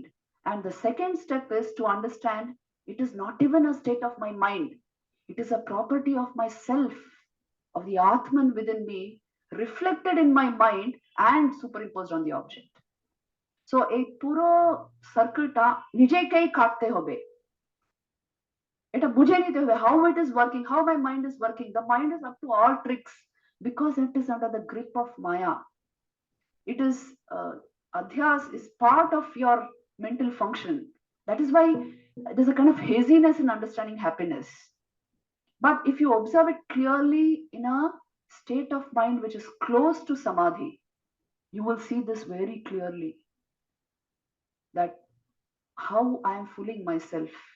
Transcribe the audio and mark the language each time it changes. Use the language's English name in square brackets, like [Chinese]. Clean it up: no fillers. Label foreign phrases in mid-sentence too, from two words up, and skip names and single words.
[English] And the second step is to understand it is not even a state of my mind. It is a property of myself, of the Atman within me, reflected in my mind and superimposed on the object. [Bangla] সো এ পুরো সার্কেলটা নিজেকেই কাটতে হবে. এটা বুঝে নিতে হবে [English] how it is working, how my mind is working. The mind is up to all tricks because it is under the grip of Maya. It is adhyas is part of your mental function. That is why there's a kind of haziness in understanding happiness. But if you observe it clearly in a state of mind which is close to samadhi, you will see this very clearly, that how I am fooling myself.